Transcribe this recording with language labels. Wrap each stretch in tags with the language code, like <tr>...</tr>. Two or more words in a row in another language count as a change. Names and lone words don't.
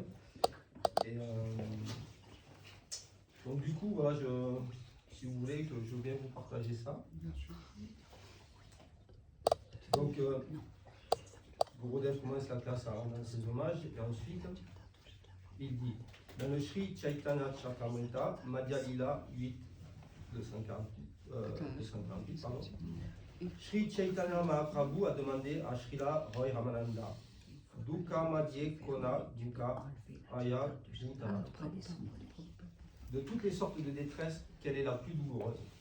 <fr>Et donc du coup, voilà, si vous voulez, que je viens vous partager ça. Donc, Gurudev commence la classe à rendre ses hommages et ensuite, il dit, dans le Sri Chaitanya Chakramrita, Madhya Lila 8, 248, pardon. Sri Chaitanya Mahaprabhu a demandé à Srila Roy Ramananda,</fr> <bn>Dukkha Madhye Kona Dukkha Aya Bhutana.</bn> <fr>De toutes les sortes de détresse, quelle est la plus douloureuse?</fr>